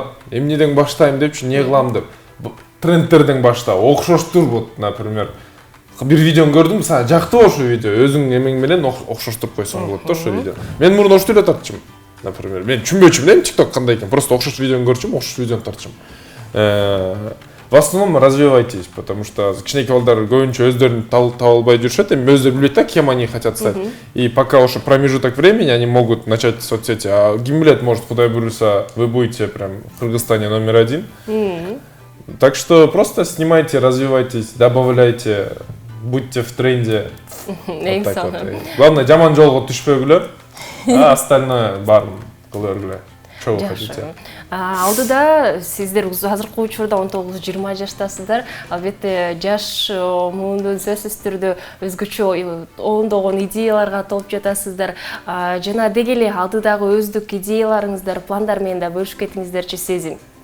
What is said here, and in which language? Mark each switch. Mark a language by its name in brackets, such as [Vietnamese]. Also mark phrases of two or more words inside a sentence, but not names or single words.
[Kyrgyz] Эмнеден баштайм депчи, эмне кылам деп. Трендтерден башта окшоштур [Russian] вот, например. [Kyrgyz] Бир видеону көрдүм, мисалы, жактыбы ошол видео, өзүң эмең менен окшоштуруп койсоң болот да ошол видео. Мен мурун ошентип эле тартчумун, например. Мен түшүнбөчүмүн да TikTok кандай экен, просто окшош видеону көрчүм, окшош видеону тартчумун. [Russian] В основном развивайтесь, потому что [Kyrgyz] кичинекей балдар көбүнчө өздөрүн таба албай жүрүшөт, эми өздөрү билбейт да, [Russian] кем они хотят стать. И пока ошо промежуток времени они могут начать соцсети, а [Kyrgyz] ким билет, [Russian] может, [Kyrgyz] Кудай буйруса, [Russian] вы будете прям в Кыргызстане номер 1. Так что просто снимайте, развивайтесь, добавляйте, будьте в тренде. Вот так вот. Главное, [Kyrgyz] жаман жолго түшпөгүлөр, [Russian] а остальное [Kyrgyz] баарын кыла бергиле. [Russian] Что вы хотите? [Kyrgyz] Алдыда сиздер азыркы учурда 19-20 жаштасыздар. Албетте жаш муунду сөзсүз түрдө өзгөчө ондогон идеяларга толуп жатасыздар. Жана деги эле алдыдагы өздүк идеяларыңыздар, пландар менен да бөлүшүп кетиңиздерчи Сезим.